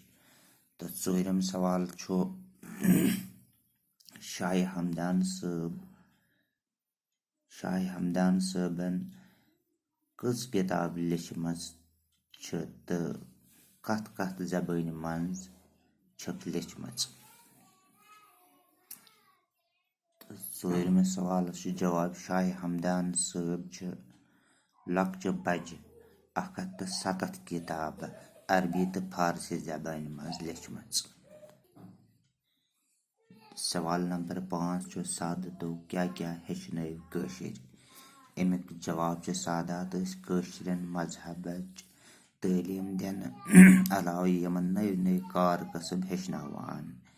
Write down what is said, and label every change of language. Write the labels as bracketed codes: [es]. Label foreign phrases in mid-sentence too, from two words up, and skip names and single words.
[ks] तो चोरम सवाल छु शाही हमदान सबन कच किताब लिखमज छ तो कथ कथ जबान मज छक लिखमज। चोरम सवाल जवाब शाही हमदान सब छ लक्चो बज 107 किताब अरबी तो फारसी जबान मज लिखमज। सवाल नंबर 5 छु सादतो क्या क्या हेचनव कशीर। अमिक जवाब छु सादात कशीरन मजहबच तालीम दिन अलाव यमन नव नव कार कसब हेचनावान।